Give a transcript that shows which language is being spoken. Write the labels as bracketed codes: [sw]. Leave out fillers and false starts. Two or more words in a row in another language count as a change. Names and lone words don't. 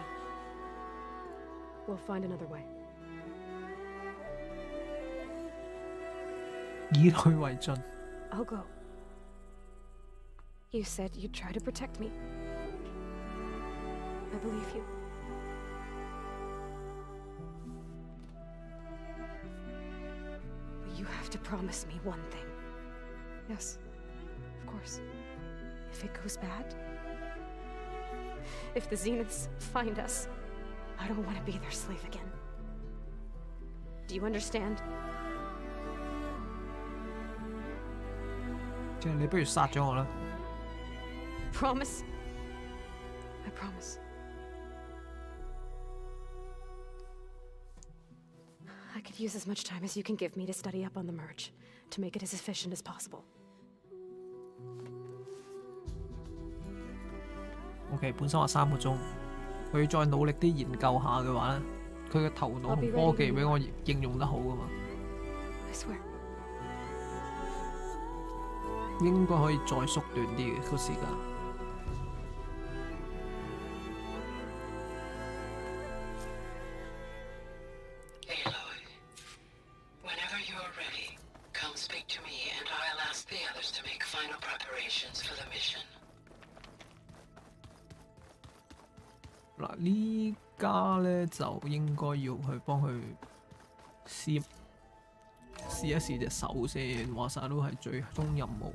[en] We'll find another way. [yue] 以退為進。 [en] I'll go. You said you'd try to protect me. I believe you. But you have to promise me one thing. Yes, of course. If it goes bad, if the Zeniths find us, I don't want to be their slave again. Do you understand? [yue] 即係你不如殺咗我啦。 [en] Promise? I promise. I can Use as much time as you can give me to study up on the merge, to make it as efficient as possible. [yue] OK， 本身話3個鐘，佢再努力啲研究下嘅話咧，佢嘅頭腦同科技俾我應用得好噶嘛。 [en] I swear. [yue] 應該可以再縮短啲嘅個時間。 [en] Whenever you're ready, come speak to me and I'll ask the others to make final preparations for the mission. [yue] 嗱，呢家咧就應該要去幫佢試一試隻手先，話晒都係最終任務。